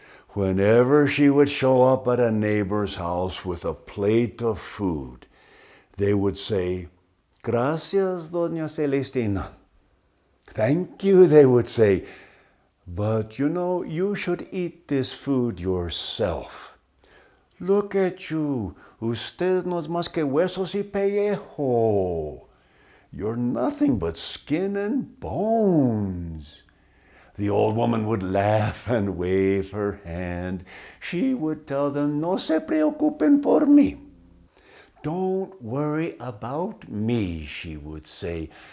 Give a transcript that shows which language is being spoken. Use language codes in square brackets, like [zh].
[en] Whenever she would show up at a neighbor's house with a plate of food, they would say, [es] "Gracias, [en] Doña Celestina." "Thank you," they would say, "but you should eat this food yourself. Look at you. [es] Usted no es más que huesos y pellejo. [en] You're nothing but skin and bones." The old woman would laugh and wave her hand. She would tell them, [es] "No se preocupen por mí. [en] Don't worry about me," she would say.